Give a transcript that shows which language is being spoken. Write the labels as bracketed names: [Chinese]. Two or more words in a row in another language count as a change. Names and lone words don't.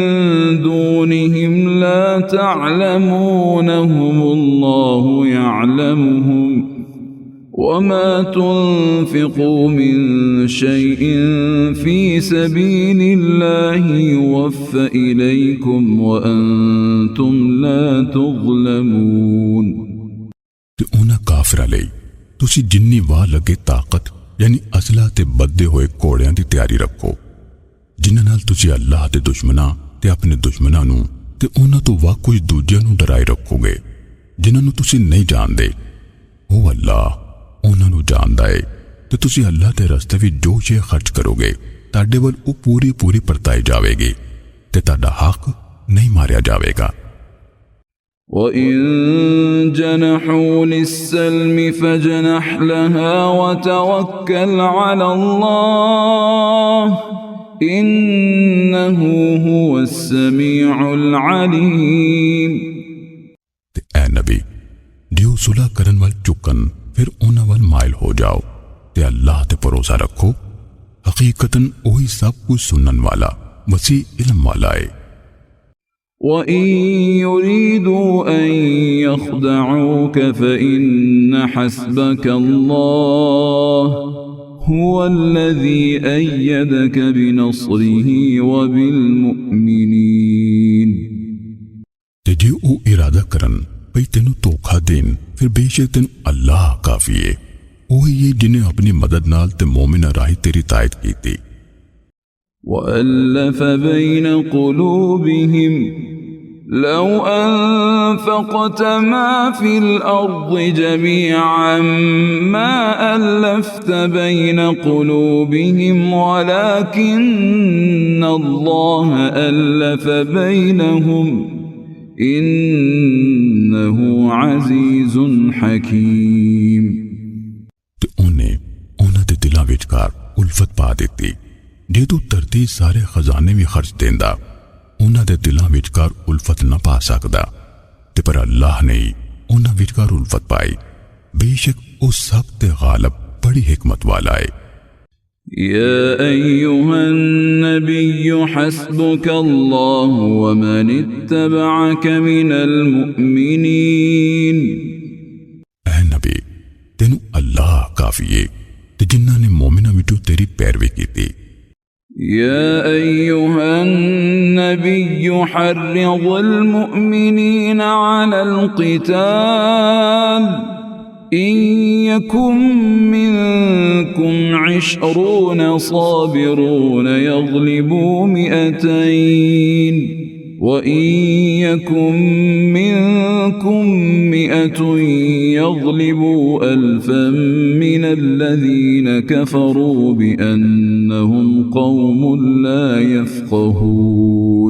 [Arabic] دونهم لا تعلمونهم الله يعلمهم وما تنفقوا من شيء في سبيل الله يوفى إليكم وأنتم لا تظلمون [Punjabi] ਤੇ ਉਹਨਾਂ ਕਾਫਰਾਂ ਲਈ ਤੁਸੀਂ ਜਿੰਨੀ ਵਾਹ ਲੱਗੇ ਤਾਕਤ ਯਾਨੀ ਅਸਲਾ ਤੇ ਬੱਧੇ ਹੋਏ ਘੋੜਿਆਂ ਦੀ ਤਿਆਰੀ ਰੱਖੋ ਜਿਨ੍ਹਾਂ ਨਾਲ ਤੁਸੀਂ ਅੱਲਾਹ ਦੇ ਦੁਸ਼ਮਣਾਂ ਤੇ ਆਪਣੇ ਦੁਸ਼ਮਣਾਂ ਨੂੰ ਤੇ ਉਹਨਾਂ ਤੋਂ ਵਾਹ ਕੁਝ ਦੂਜਿਆਂ ਨੂੰ ਡਰਾਏ ਰੱਖੋਗੇ ਜਿਨ੍ਹਾਂ ਨੂੰ ਤੁਸੀਂ ਨਹੀਂ ਜਾਣਦੇ ਉਹ ਅੱਲਾਹ ਉਹਨਾਂ ਨੂੰ ਜਾਣਦਾ ਹੈ ਤੇ ਤੁਸੀਂ ਅੱਲਾਹ ਦੇ ਰਸਤੇ ਵਿੱਚ ਜੋ ਸ਼ੈ ਖਰਚ ਕਰੋਗੇ ਤੁਹਾਡੇ ਵੱਲ ਉਹ ਪੂਰੀ ਪਰਤਾਈ ਜਾਵੇਗੀ ਤੇ ਤੁਹਾਡਾ ਹੱਕ ਨਹੀਂ ਮਾਰਿਆ ਜਾਵੇਗਾ [Arabic] وَإِن جَنَحُوا لِلسَّلْمِ فَاجْنَحْ لَهَا وَتَوَكَّلْ عَلَى اللَّهِ إِنَّهُ هُوَ السَّمِيعُ الْعَلِيمُ [Punjabi] ਤੇ ਐ ਨਬੀ ਜੋ ਸੁਲ੍ਹਾ ਕਰਨ ਵੱਲ ਝੁਕਣ ਫਿਰ ਉਹਨਾਂ ਵੱਲ ਮਾਇਲ ਹੋ ਜਾਓ ਤੇ ਅੱਲਾਹ ਤੇ ਭਰੋਸਾ ਰੱਖੋ ਹਕੀਕਤਨ ਉਹੀ ਸਭ ਕੁਝ ਸੁਣਨ ਵਾਲਾ ਵਸੀ ਇਲਮ ਵਾਲਾ ਹੈ [Arabic] وَإِن يُرِيدُوا أَن يَخْدَعُوكَ فَإِنَّ حَسْبَكَ اللَّهُ هُوَ الَّذِي أَيَّدَكَ بِنَصْرِهِ وَبِالْمُؤْمِنِينَ [Punjabi] ਤੇ ਜੇ ਉਹ ਇਰਾਦਾ ਕਰਨ ਭਈ ਤੈਨੂੰ ਧੋਖਾ ਦੇਣ ਫਿਰ ਬੇਸ਼ੱਕ ਤੈਨੂੰ ਅੱਲਾਹ ਕਾਫੀ ਹੈ ਉਹੀ ਹੈ ਜਿਨੇ ਆਪਣੀ ਮਦਦ ਨਾਲ ਤੇ ਮੂਮਿਨਾਂ ਰਾਹੀਂ ਤੇਰੀ ਤਾਇਦ ਕੀਤੀ [Arabic] وَأَلَّفَ بَيْنَ قُلُوبِهِمْ لَوْ أَنفَقْتَ مَا فِي الْأَرْضِ جَمِيعًا مَا أَلَّفْتَ بَيْنَ قُلُوبِهِمْ وَلَكِنَّ اللَّهَ أَلَّفَ بَيْنَهُمْ إِنَّهُ عَزِيزٌ حَكِيمٌ [Punjabi] ਤੇ ਉਹਨੇ ਉਹਨਾਂ ਦੇ ਦਿਲਾਂ ਵਿਚਕਾਰ ਉਲਫਤ ਪਾ ਦਿੱਤੀ ਜੇ ਤੂੰ ਧਰਤੀ ਸਾਰੇ ਖਜ਼ਾਨੇ ਵੀ ਖਰਚ ਦੇਂਦਾ ਉਹਨਾਂ ਦੇ ਦਿਲਾਂ ਵਿਚਕਾਰ ਉਲਫਤ ਨਾ ਪਾ ਸਕਦਾ ਤੇ ਪਰ ਅੱਲਾਹ ਨੇ ਉਹਨਾਂ ਵਿਚਕਾਰ ਉਲਫਤ ਪਾਈ ਬੇਸ਼ੱਕ ਉਹ ਸਭ ਤੇ ਗਾਲਿਬ ਬੜੀ ਹਕਮਤ ਵਾਲਾ ਹੈ [Arabic] يا أيها النبي حسبك الله ومن اتبعك من المؤمنين [Punjabi] اے نبی تینو اللہ کافی ہے تے جنہاں نے مومناں وچوں تیری پیروی کیتی [Arabic] يا أيها النبي حرض المؤمنين على القتال إن يكن منكم 20 صابرون يغلبوا 200 وإن يكن منكم 100 يغلبوا 1000 من الذين كفروا بأنهم قوم لا يفقهون